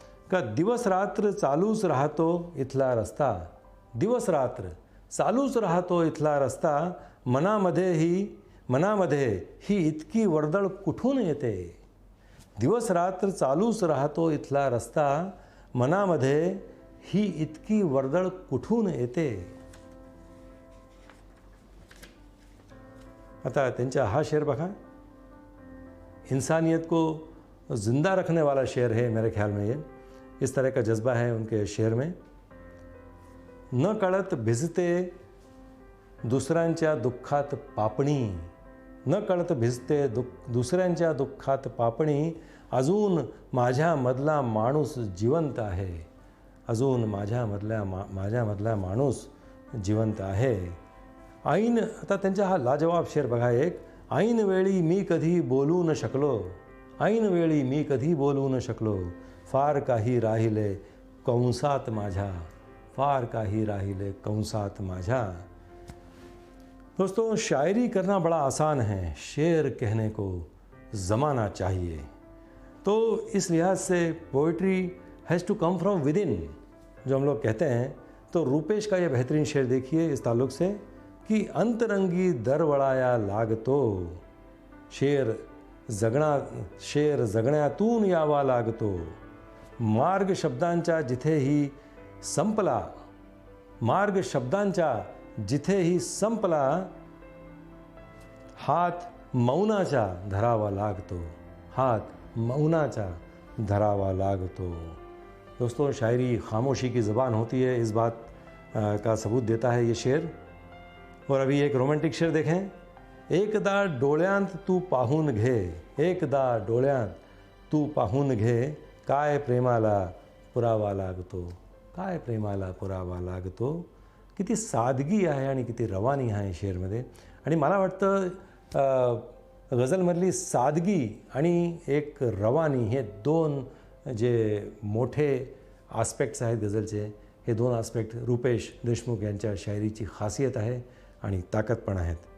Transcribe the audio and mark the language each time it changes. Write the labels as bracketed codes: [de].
[mr] का दिवस रात्र चालूच राहतो इथला रस्ता, दिवस रात्र चालूच राहतो इथला रस्ता, मनामध्ये ही इतकी वर्दळ कुठून येते, दिवस रात्र चालूच राहतो इथला रस्ता, मनामध्ये ही इतकी वर्दळ कुठून येते. आता त्यांचा हा शेर बघा, [hi] इंसानियत को ज़िंदा रखने वाला शेर है मेरे ख्याल में. ये इस तरह का जज्बा है उनके शेर में. [mr] न कळत भिजते दुसऱ्यांच्या दुःखात पापणी, न कळत भिजते दुसऱ्यांच्या दुःखात पापणी, अजून माझ्यामधला माणूस जिवंत आहे, अजून माझ्यामधला माणूस जिवंत आहे. ऐन आता त्यांचा हा लाजवाब शेर बघा एक, ऐन वेळी मी कधी बोलू न शकलो, ऐन वेळी मी कधी बोलू न शकलो, फार काही राहिले कंसात माझ्या, फार काही राहिले कंसात माझ्या. [hi] दोस्तों, शायरी करना बड़ा आसान है, शेर कहने को ज़माना चाहिए. तो इस लिहाज से [en] poetry has to come from within, [hi] जो हम लोग कहते हैं. तो रुपेश का ये बेहतरीन शेर देखिए इस ताल्लुक़ से कि [mr] अंतरंगी दरवळाया लागतो, शेर जगण्यातून यावा लागतो. मार्ग शब्दांच्या जिथेही संपला, मार्ग शब्दांच्या जिथेही संपला, हात मौनाचा धरावा लागतो, हात मौनाचा धरावा लागतो. [hi] दोस्तों, शायरी खामोशी की ज़बान होती है, इस बात का सबूत देता है ये शेर. और अभी एक रोमांटिक शेर देखें. [mr] एकदा डोळ्यांत तू पाहून घे, एकदा डोळ्यांत तू पाहून घे, काय प्रेमाला पुरावा लागतो, काय प्रेमाला पुरावा लागतो. किती सादगी आहे आणि किती रवानी आहे शेरमध्ये. आणि मला वाटतं गझलमधली सादगी आणि एक रवानी हे दोन जे मोठे आस्पेक्ट्स आहेत गझलचे, हे दोन आस्पेक्ट रुपेश देशमुख यांच्या शायरीची खासियत आहे आणि ताकद पण आहेत.